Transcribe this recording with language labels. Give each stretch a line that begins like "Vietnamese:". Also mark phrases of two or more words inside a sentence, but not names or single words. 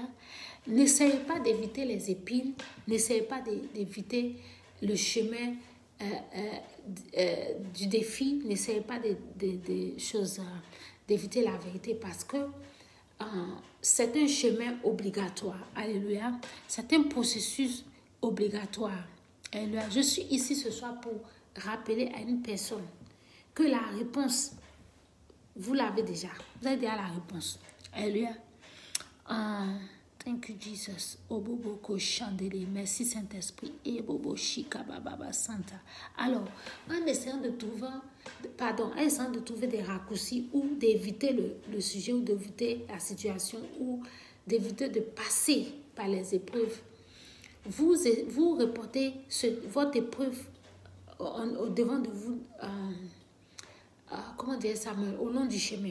French: N'essayez pas d'éviter les épines, n'essayez pas d'éviter le chemin du défi, n'essayez pas d'éviter la vérité parce que c'est un chemin obligatoire. Alléluia. C'est un processus obligatoire. Alléluia. Je suis ici ce soir pour rappeler à une personne que la réponse, vous l'avez déjà. Vous avez déjà la réponse. Alléluia.
English: Thank you, Jesus. Oboboko chandeli.
French: Merci, Saint-Esprit. Et bobo shika baba santa. Alors, en essayant de trouver des raccourcis ou d'éviter le sujet ou d'éviter la situation ou d'éviter de passer par les épreuves, vous reportez votre épreuve au devant de vous, comment dire ça, au long du chemin.